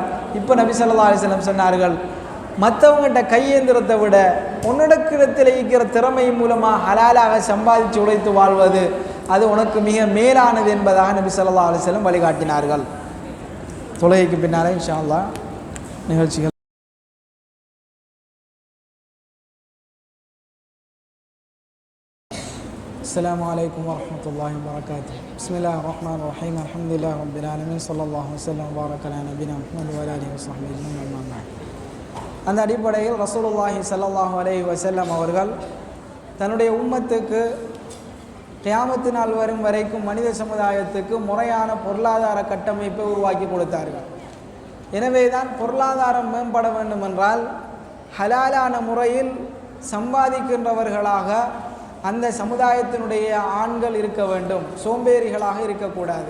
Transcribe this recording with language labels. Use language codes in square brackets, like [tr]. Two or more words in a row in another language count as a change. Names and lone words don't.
[ta] இப்போ நபி [ar] صلى الله عليه وسلم [ta] சொன்னார்கள், மற்றவங்ககிட்ட கையேந்திரத்தை விட உன்னிடத்தில் இருக்கிற திறமை மூலமாக ஹலாலாக சம்பாதித்து உழைத்து வாழ்வது அது உனக்கு மிக மேலானது என்பதாக நபி [ar] صلى الله عليه وسلم [ta] வழிகாட்டினார்கள். தொழுகைக்கு பின்னாலே [ar] إن شاء الله [ta] நிகழ்ச்சிகள். [ar] السلام عليكم ورحمة الله وبركاته. بسم الله الرحمن الرحيم. الحمد لله رب العالمين. صلى الله وسلم وبارك على نبينا محمد وعلى آله وصحبه أجمعين. أما بعد. [ta] அந்த அடிப்படையில் [ar] رسول الله صلى الله عليه وسلم [ta] அவர்கள் தன்னுடைய உம்மத்துக்கு கியாமத்து நாள் வரும் வரைக்கும் மனித சமுதாயத்துக்கு முறையான பொருளாதார கட்டமைப்பை உருவாக்கி கொடுத்தார்கள். எனவே தான் பொருளாதாரம் மேம்பட வேண்டும் என்றால் ஹலாலான முறையில் சம்பாதிக்கின்றவர்களாக அந்த சமுதாயத்தினுடைய ஆண்கள் இருக்க வேண்டும், சோம்பேறிகளாக இருக்கக்கூடாது.